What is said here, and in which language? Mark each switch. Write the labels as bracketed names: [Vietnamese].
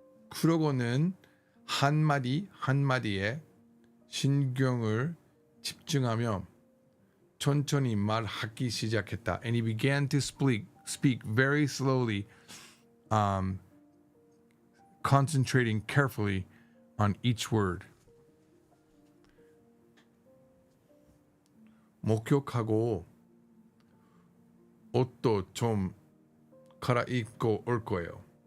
[Korean] 그러고는 한마디에 신경을 집중하며 천천히 말하기 시작했다. [English] And he began to speak very slowly, concentrating carefully on each word. [Korean] 목욕하고 옷도 좀 갈아입고 올 거예요.